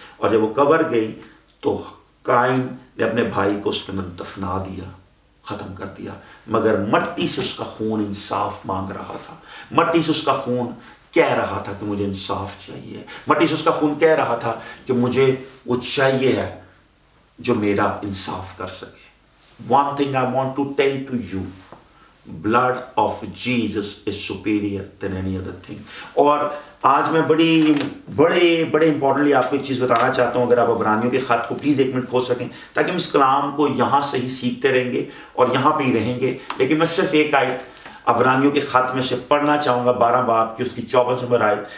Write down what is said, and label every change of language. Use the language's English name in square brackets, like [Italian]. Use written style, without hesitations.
[Urdu] اور جب وہ قبر گئی تو قائن نے اپنے بھائی کو اس کے اندر دفنا دیا, ختم کر دیا. مگر مٹی سے اس کا خون انصاف مانگ رہا تھا. مٹی سے اس کا خون کہہ رہا تھا کہ مجھے انصاف چاہیے. مٹی سے اس کا خون کہہ رہا تھا کہ مجھے وہ چاہیے ہے جو میرا انصاف کر سکے. [English] One thing I want to tell to you, blood of Jesus is superior than any other thing. [Urdu] اور آج میں بڑے امپورٹنٹلی آپ کو ایک چیز بتانا چاہتا ہوں. اگر آپ عبرانیوں کے خط کو پلیز 1 منٹ کھول سکیں, تاکہ ہم اس کلام کو یہاں سے ہی سیکھتے رہیں گے اور یہاں پہ ہی رہیں گے. لیکن میں صرف ایک آیت عبرانیوں کے خط میں سے پڑھنا چاہوں گا, 12 باب کی اس کی 24 نمبر آیت.